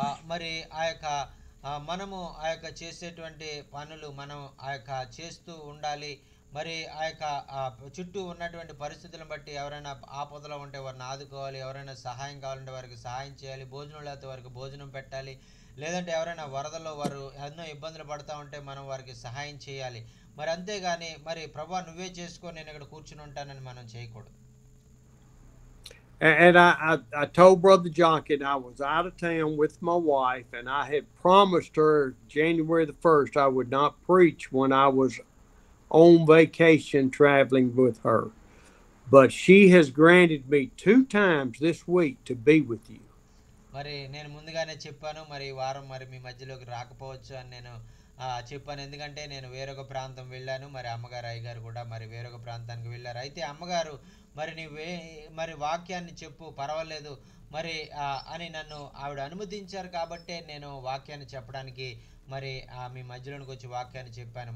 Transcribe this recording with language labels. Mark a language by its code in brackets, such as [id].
[te] మరి ఆ యొక్క మనము ఆ యొక్క చేసేటువంటి పనులు మనం ఆ యొక్క చేస్తూ ఉండాలి. మరి ఆ యొక్క చుట్టూ ఉన్నటువంటి పరిస్థితులను బట్టి ఎవరైనా ఆపదలో ఉంటే వారిని ఆదుకోవాలి, ఎవరైనా సహాయం కావాలంటే వారికి సహాయం చేయాలి, భోజనం లేకపోతే వారికి భోజనం పెట్టాలి, లేదంటే ఎవరైనా వరదలో వారు ఎన్నో ఇబ్బందులు పడుతూ ఉంటే మనం వారికి సహాయం చేయాలి. మరి అంతేగాని మరి ప్రభువా నువ్వే చేసుకో నేను ఇక్కడ కూర్చుని ఉంటానని మనం చేయకూడదు. [en] And I told Brother Jonkin I was out of town with my wife, and I had promised her January the 1st I would not preach when I was on vacation traveling with her. But she has granted me 2 times this week to be with you. [te] మరి నేను ముందుగానే చెప్పాను మరి ఈ వారం మరి మీ మధ్యలోకి రాకపోవచ్చు అని నేను చెప్పాను. ఎందుకంటే నేను వేరొక ప్రాంతం వెళ్ళాను. మరి అమ్మగారు అయ్యగారు కూడా మరి వేరొక ప్రాంతానికి వెళ్ళారు. అయితే అమ్మగారు మరి మరి వాక్యాన్ని చెప్పు పర్వాలేదు మరి అని నన్ను ఆవిడ అనుమతించారు కాబట్టే నేను వాక్యాన్ని చెప్పడానికి మరి మీ మధ్యలోనికి వచ్చి వాక్యాన్ని చెప్పాను.